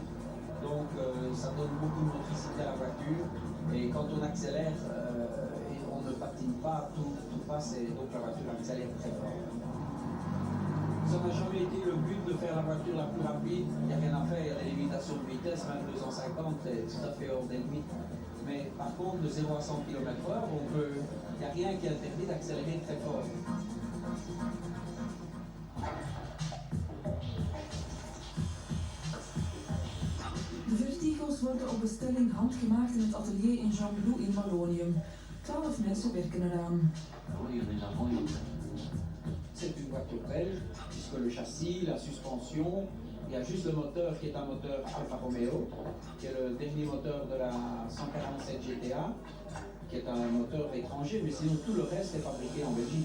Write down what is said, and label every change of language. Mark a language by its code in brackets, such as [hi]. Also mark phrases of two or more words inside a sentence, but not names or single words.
[fr] Donc ça donne beaucoup de motricité à la voiture, et quand on accélère, on ne patine pas, tout passe, et donc la voiture accélère très fort. Ça n'a jamais été le but de faire la voiture la plus rapide, il n'y a rien à faire, il y a des limitations de vitesse, même 250 c'est tout à fait hors des limites. Mais par contre, de 0 à 100 km/h, il n'y a rien qui interdit d'accélérer très fort. [nl] De Vertigo's worden op bestelling handgemaakt in het atelier in Jean-Blou in Wallonië. 12 mensen werken eraan. [fr] C'est une voiture belge, puisque le châssis, la suspension, il y a juste le moteur qui est un moteur Alfa Romeo, qui est le dernier moteur de la 147 GTA, qui est un moteur étranger, mais sinon tout le reste est fabriqué en Belgique.